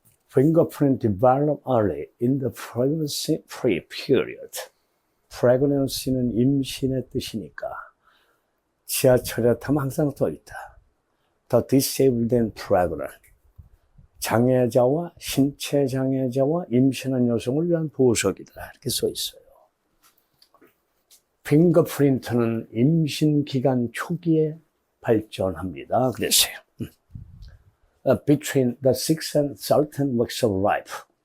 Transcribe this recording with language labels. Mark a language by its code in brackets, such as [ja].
[en] Fingerprint developed early in the pregnancy-free period. [ko] Pregnancy는 임신의 뜻이니까 지하철에 타면 항상 떠있다. [en] The disabled and pregnant. [ko] 장애자와 신체 장애자와 임신한 여성을 위한 보석이다. 이렇게 써 있어요. 핑거프린트는 임신 기간 초기에 발전합니다. 그랬어요. [en] Between the 6th and 13th weeks of life.